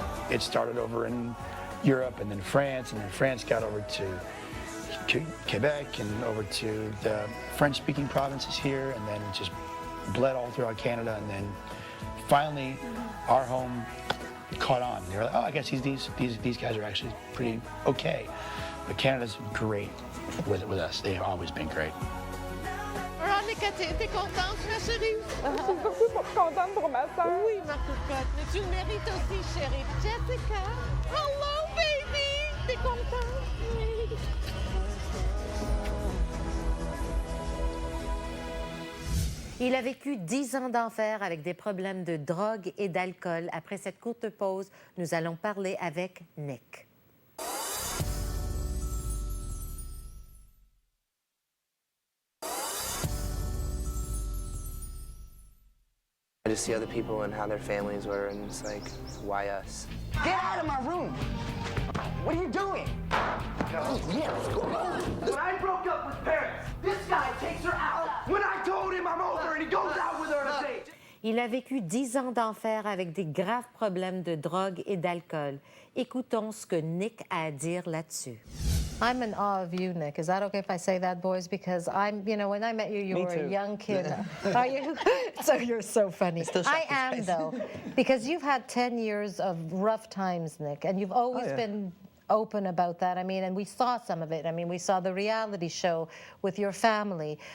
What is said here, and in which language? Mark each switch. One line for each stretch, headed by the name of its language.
English: It started over in Europe, and then France, and then France got over to Quebec and over to the French-speaking provinces here, and then it just bled all throughout Canada, and then finally our home caught on. They were like, oh, I guess these guys are actually pretty okay. But Canada's great with us. They've always been great.
French: Veronica, t'es contente, ma chérie? Je suis contente pour ma soeur. Oui, ma cocotte, mais tu le mérites aussi, chérie. Jessica,
English: hello, baby!
French: T'es contente? Oui. Il a vécu 10 ans d'enfer avec des problèmes de drogue et d'alcool. Après cette courte pause, nous allons parler avec Nick.
English: I just see other people and how their families were, and it's like, why us? Get out of my room! What are you doing? When I broke up with Paris, this guy takes her out. When I told him I'm over and he goes out with her on a date.
French: Il a vécu 10 ans d'enfer avec des graves problèmes de drogue et d'alcool. Écoutons ce que Nick a à dire là-dessus.
English: I'm in awe of you, Nick. Is that okay if I say that, boys? Because when I met you, you were a young kid. Are you? So you're so funny. I am, though, because you've had 10 years of rough times, Nick, and you've always been open about that. I mean, and we saw some of it. I mean, we saw the reality show with your family.